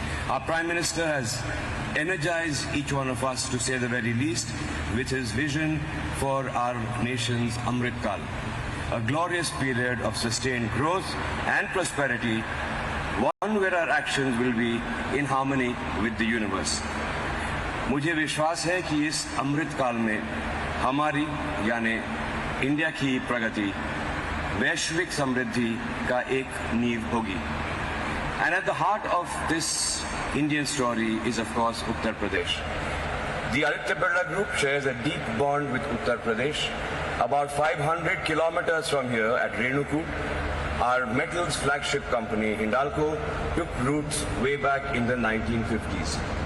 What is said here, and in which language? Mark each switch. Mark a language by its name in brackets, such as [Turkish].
[English] Our Prime Minister has energized each one of us, to say the very least, with his vision for our nation's Amrit Kal, a glorious period of sustained growth and prosperity, one where our actions will be in harmony with the universe. [Hindi] मुझे विश्वास है कि इस अमृत काल में हमारी यानी India की प्रगति वैश्विक समृद्धि का एक नींव होगी। [English] And at the heart of this Indian story is, of course, Uttar Pradesh. The Aditya Birla Group shares a deep bond with Uttar Pradesh. About 500 kilometers from here at Renukoot, our metals flagship company, Hindalco, took roots way back in the 1950s.